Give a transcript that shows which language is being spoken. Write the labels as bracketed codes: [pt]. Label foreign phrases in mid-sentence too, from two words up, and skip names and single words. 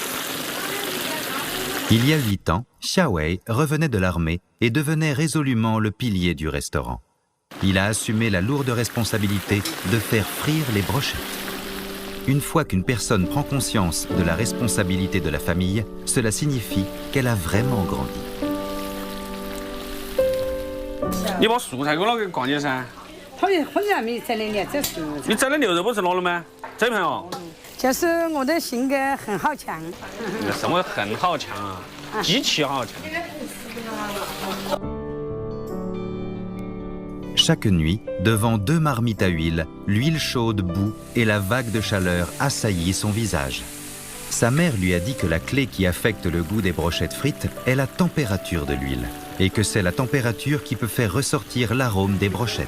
[fr] Il y a 8 ans, Xia Wei revenait de l'armée et devenait résolument le pilier du restaurant. Il a assumé la lourde responsabilité de faire frire les brochettes. Une fois qu'une personne prend conscience de la responsabilité de la famille, cela signifie qu'elle a vraiment grandi. [zh] 你把蔬菜给我拿给逛街噻。好像没摘的呢，这是。你摘的牛肉不是拿了吗？这盘哦。就是我的性格很好强。什么很好强啊？极其好强。 [fr] Chaque nuit, devant 2 marmites à huile, l'huile chaude bout et la vague de chaleur assaillit son visage. Sa mère lui a dit que la clé qui affecte le goût des brochettes frites est la température de l'huile, et que c'est la température qui peut faire ressortir l'arôme des brochettes.